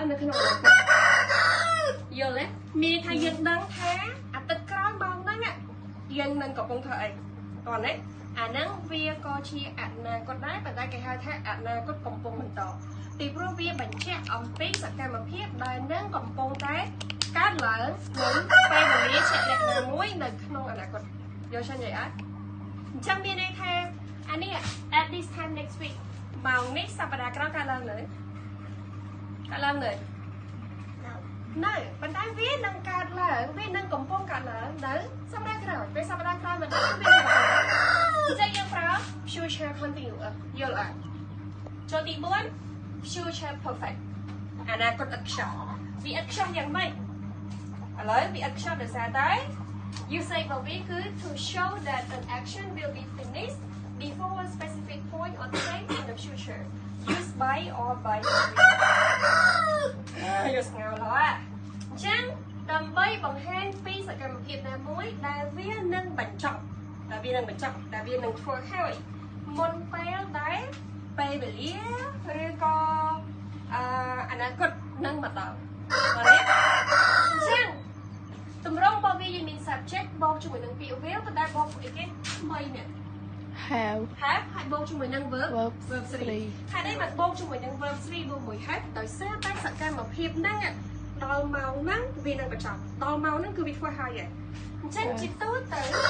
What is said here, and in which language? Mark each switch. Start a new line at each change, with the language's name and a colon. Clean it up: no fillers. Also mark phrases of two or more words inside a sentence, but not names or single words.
Khmer: នៅក្នុងអនាគតយល់ទេមានថាយើងដឹងថាអាទិត្យក្រោយម៉ោងហ្នឹងយើងនឹងកំពុងធ្វើអីតោះណាអាហ្នឹងវាក៏ជាអនាគតដែរប៉ុន្តែគេហៅថាអនាគតកំពុងបន្តពីព្រោះវាបញ្ជាក់អំពីសកម្មភាពដែលនឹងកំពុងតែកើតឡើងនៅពេលវេលាជាក់លាក់ណាមួយនៅក្នុងអនាគតយល់ឆ្ងាយអត់អញ្ចឹងមានន័យថាអានេះ
English: at this time next week
Khmer: ម៉ោងនេះសប្តាហ៍ក្រោយកើតឡើងនៅ ប៉ុន្តែវានឹងកើតឡើងវានឹងកំពុងកើតឡើងនៅសប្តាហ៍ក្រោយពេលសប្តាហ៍ក្រោយមិនដឹង វានឹងអញ្ចឹងយើងប្រើ
English: future continuous
Khmer: យល់អត់ចូលទី4
English: future perfect
Khmer: អនាគតឥតខ្ចោះវាឥតខ្ចោះយ៉ាងម៉េចឥឡូវវាឥតខ្ចោះដោយសារតែ
English: you say
Khmer: របស់វាគឺ
English: to show that an action will be finished before a specific point or time in the future used by or by
Khmer: យកស្ងោឡើយអញ្ចឹងដើម្បីបង្ហាញពីសកម្មភាពណាមួយដែលវានឹងបញ្ចប់ដែលវានឹងធ្វើហើយ មុនពេលដែលពេលវេលាឬក៏អនាគតនឹងមកដល់អញ្ចឹងតម្រងរបស់វាមាន subject បូកជាមួយនឹងពាក្យ will ប៉ុន្តែបូកអីគេថ្មីនេះ have ហើយបូកជាមួយនឹង verb 3ហើយនេះមកបូកជាមួយនឹង verb 3បូកមួយ have ដោយសារតែសកម្មភាពហ្នឹងដល់ម៉ោងហ្នឹងវានឹងបញ្ចប់ដល់ម៉ោងហ្នឹងគឺវាធ្វើហើយអញ្ចឹងជាទូទៅ